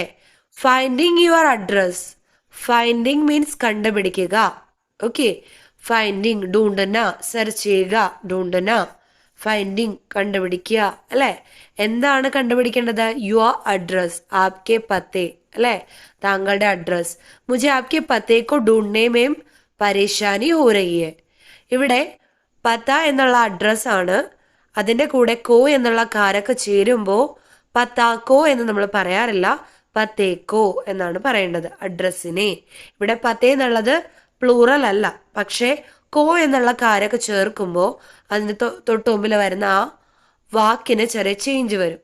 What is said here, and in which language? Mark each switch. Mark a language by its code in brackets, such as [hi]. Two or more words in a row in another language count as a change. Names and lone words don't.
[en] Finding your address. Finding means [ml] കണ്ടുപിടിക്കുക. [en] Okay, finding [ml] ഡൂണ്ടന, സെർച്ച് ചെയ്യുക, ഡൂണ്ടന. ഫൈൻഡിങ് കണ്ടുപിടിക്കുക, അല്ലെ? എന്താണ് കണ്ടുപിടിക്കേണ്ടത്? [en] your address, [hi] आपके पते, [ml] അല്ലെ? താങ്കളുടെ അഡ്രസ്. [hi] മുझे आपके पते को ढूंढने में परेशानी हो रही है. [ml] ഇവിടെ പത്ത എന്നുള്ള അഡ്രസ് ആണ്, അതിന്റെ കൂടെ കോ എന്നുള്ള കാരൊക്കെ ചേരുമ്പോൾ പത്താക്കോ എന്ന് നമ്മൾ പറയാറില്ല, പത്തേക്കോ എന്നാണ് പറയേണ്ടത് അഡ്രസ്സിനെ. ഇവിടെ പത്തേ എന്നുള്ളത് പ്ലൂറൽ അല്ല, പക്ഷേ കോ എന്നുള്ള കാരൊക്കെ ചേർക്കുമ്പോൾ അതിന് തൊട്ട് മുമ്പിൽ വരുന്ന ആ വാക്കിന് ചെറിയ ചേഞ്ച് വരും.